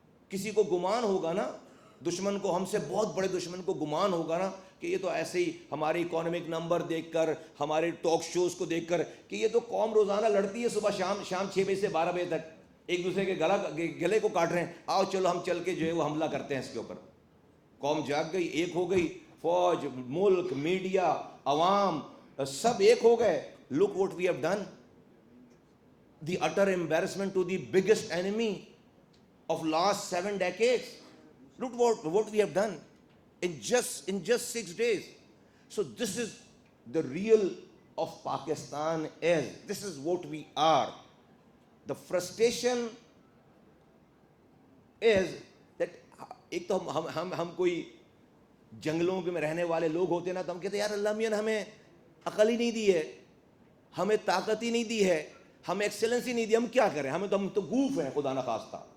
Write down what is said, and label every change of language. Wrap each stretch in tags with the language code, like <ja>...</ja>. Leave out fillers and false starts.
<ur>کسی کو گمان ہوگا نا, دشمن کو, ہم سے بہت بڑے دشمن کو گمان ہوگا نا کہ یہ تو ایسے ہی ہمارے اکانومک نمبر دیکھ کر, ہمارے ٹاک شوز کو دیکھ کر کہ یہ تو قوم روزانہ لڑتی ہے صبح شام 6 بجے سے 12 بجے تک, ایک دوسرے کے گلے کو کاٹ رہے ہیں, آؤ چلو ہم چل کے جو ہے وہ حملہ کرتے ہیں اس کے اوپر. قوم جاگ گئی, ایک ہو گئی, فوج, ملک, میڈیا, عوام سب ایک ہو گئے.</ur> <en>look what we have done, the utter embarrassment to the biggest enemy of last 7 decades. Look what we have done in just 6 days. So this is the real of Pakistan is. This is what we are. The frustration is that</en> <ur>ایک تو ہم کوئی جنگلوں میں رہنے والے لوگ ہوتے نا, تو ہم کہتے ہیں یار اللہ میاں نے ہمیں عقل ہی نہیں دی ہے, ہمیں طاقت ہی نہیں دی ہے, ہمیں ایکسلنس ہی نہیں دی, ہم کیا کریں, ہم تو گوف ہیں خدا نخواستہ.</ur>